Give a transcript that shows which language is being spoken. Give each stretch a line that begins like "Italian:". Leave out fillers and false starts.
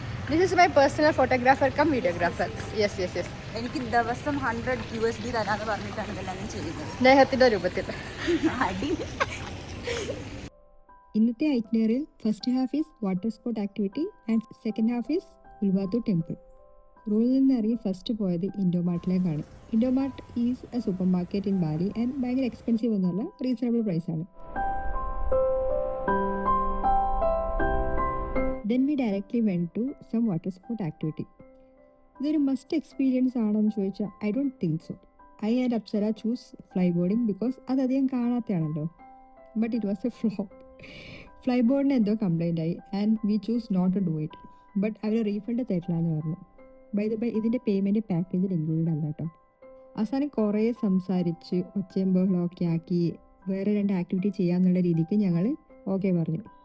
English: This is my personal photographer cum videographer. Yes.
Malayalam: എനിക്ക് ദിവസം $100 തരാന്ന് പറഞ്ഞിട്ടാണ് ഇതെല്ലാം ചെയ്യുന്നത്. സ്നേഹത്തിൻ്റെ രൂപത്തിൽ. അടി. ഇന്നത്തെ ഐറ്റിനറിയിൽ
English: First half is water sport activity and second half is Uluwatu temple.
Malayalam: റൂമിൽ നിന്ന് ഇറങ്ങി ഫസ്റ്റ് പോയത് ഇൻഡോമാർട്ടിലേക്കാണ്.
English: Indomaret is a supermarket in Bali
Malayalam: and ഭയങ്കര എക്സ്പെൻസീവ് ഒന്നുമല്ല, റീസണബിൾ പ്രൈസാണ്.
English: Then we directly went to some water sport activity.
Malayalam: ഇതൊരു മസ്റ്റ് എക്സ്പീരിയൻസ് ആണോ എന്ന് ചോദിച്ചാൽ
English: I don't think so. I and Apsara choose fly boarding because
Malayalam: അതധികം കാണാത്തതാണല്ലോ.
English: But it was a flop.
Malayalam: Fly ബോർഡിന് എന്തോ complaint ആയി
English: And we choose not to do it.
Malayalam: But our refund തരില്ലാന്ന് പറഞ്ഞു. By ഇതിൻ്റെ payment പാക്കേജിൽ include അല്ല കേട്ടോ. അവസാനം കുറേ സംസാരിച്ച് ഒച്ചയും ബഹളമൊക്കെ ആക്കി വേറെ 2 ആക്ടിവിറ്റി ചെയ്യാമെന്നുള്ള രീതിക്ക് ഞങ്ങൾ ഓക്കെ പറഞ്ഞു.